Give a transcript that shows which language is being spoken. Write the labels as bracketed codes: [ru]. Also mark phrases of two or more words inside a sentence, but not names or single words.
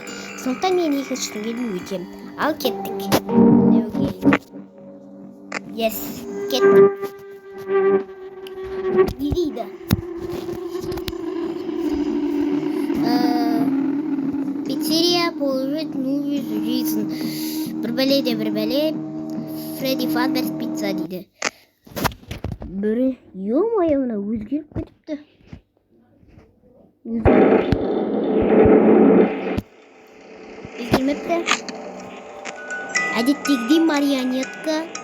[kk] Сондықтан мен екінші түнге өтем. Ал кеттік. Yes, кеттік. Не дейді? [ru] Пиццерия положит новую жизнь. [kk] Бір бәле. Фредди Фазберс пицца дейді. Бірі, ё-моё, мына өзгеріп кетіпті. Өзгермепті. Әдеттегідей марионетка.